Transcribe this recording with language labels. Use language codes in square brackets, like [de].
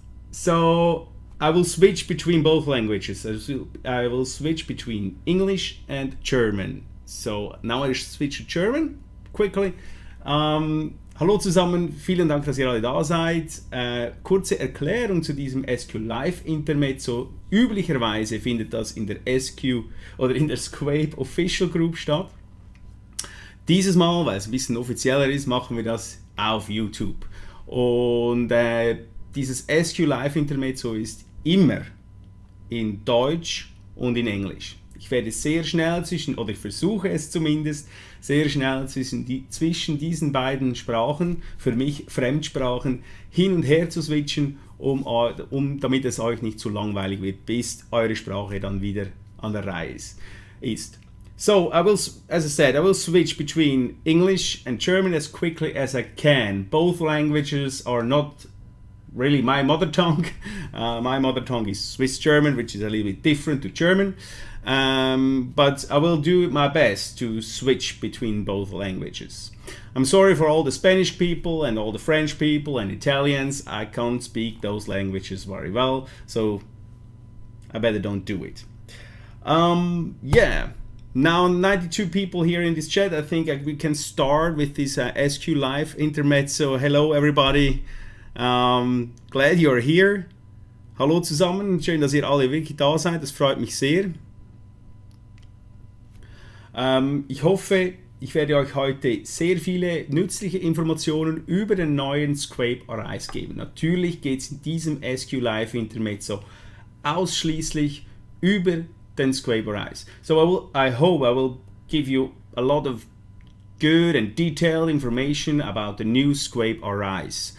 [en] So I will switch between both languages. I will switch between English and German. So now I switch to German quickly. [de] Hallo zusammen, vielen Dank, dass ihr alle da seid. Kurze Erklärung zu diesem SQLive Intermezzo. Üblicherweise findet das in der SQ oder in der SQuape Official Group statt. Dieses Mal, weil es ein bisschen offizieller ist, machen wir das auf YouTube. Und dieses SQLive Intermezzo ist immer in Deutsch und in Englisch. Ich werde sehr schnell ich versuche es zumindest, sehr schnell zwischen diesen beiden Sprachen, für mich Fremdsprachen, hin und her zu switchen, damit es euch nicht zu langweilig wird, bis eure Sprache dann wieder an der Reihe ist. [en] So, as I said, I will switch between English and German as quickly as I can. Both languages are not really my mother tongue. My mother tongue is Swiss German, which is a little bit different to German. But I will do my best to switch between both languages. I'm sorry for all the Spanish people and all the French people and Italians. I can't speak those languages very well, so I better don't do it. Yeah. Now 92 people here in this chat. I think we can start with this SQLive Intermezzo. Hello everybody. Glad you're here. [de] Hallo zusammen. Schön, dass ihr alle wirklich da seid. Das freut mich sehr. Ich hoffe, ich werde euch heute sehr viele nützliche Informationen über den neuen SQuape A geben. Natürlich geht es in diesem SQLive Intermezzo ausschließlich über den SQuape A. [en] So I hope I will give you a lot of good and detailed information about the new SQuape A.